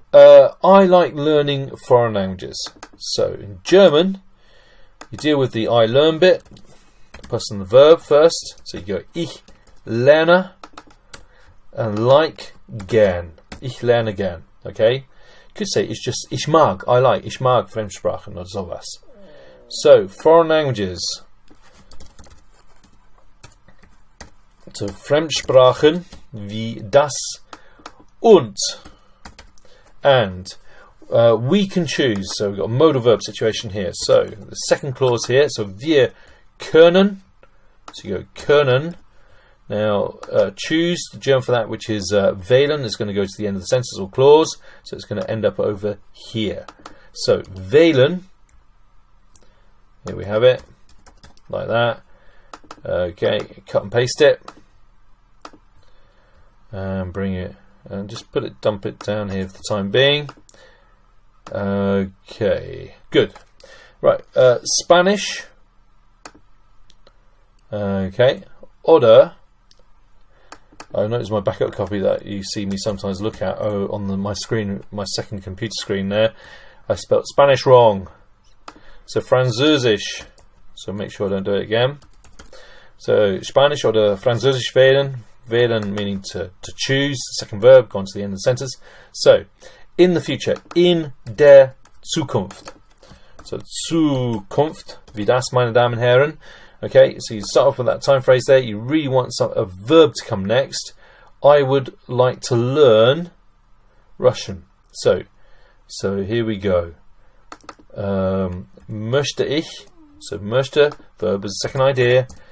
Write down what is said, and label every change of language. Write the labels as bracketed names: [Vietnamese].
[English] I like learning foreign languages. So in German, you deal with the I learn bit, plus the verb first. So you go [German] ich lerne, [English] and like gern. [German] Ich lerne gern. [English] Okay? You could say it's just [German] ich mag. [English] I like. [German] Ich mag Fremdsprachen oder sowas. [English] So foreign languages. [German] So Fremdsprachen wie das und. [English] And we can choose. So we've got a modal verb situation here. So the second clause here. So [German] wir können. [English] So you go können. Now choose the German for that, which is wählen, is going to go to the end of the sentence or clause. So it's going to end up over here. So wählen. Here we have it. Like that. Okay, cut and paste it. And bring it. And just dump it down here for the time being. Okay, good. Right, Spanish. Okay, oder. I noticed my backup copy that you see me sometimes look at on my screen, my second computer screen there. I spelled Spanish wrong. So Französisch. So make sure I don't do it again. [German] So Spanish oder Französisch wählen. [English] Wählen meaning to choose, second verb, gone to the end of the sentence. So, in the future, [German] in der Zukunft. So, Zukunft, wie das, meine Damen und Herren. [English] Okay, so you start off with that time phrase there. You really want a verb to come next. I would like to learn Russian. So here we go. [German] Möchte ich, [English] so möchte, verb is the second idea.